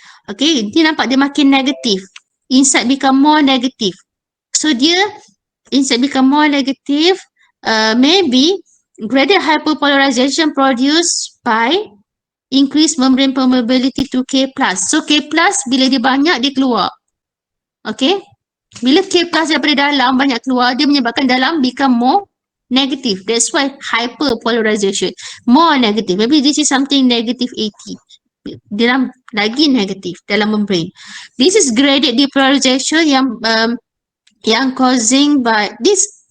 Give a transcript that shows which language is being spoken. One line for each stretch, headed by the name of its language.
Malay: Okay, dia nampak dia makin negatif.
English: Inside become more negative. So dia, inside become more negative, maybe graded hyperpolarization produced by increased membrane permeability to K+.
Malay: So K+, bila dia banyak, dia keluar. Okay? Bila K+ daripada dalam banyak keluar, dia menyebabkan dalam
English: become more negative. That's why hyperpolarization. More negative. Maybe this is something negative 80.
Malay: Dalam lagi negatif dalam
English: membrane. This is graded depolarization yang causing by this.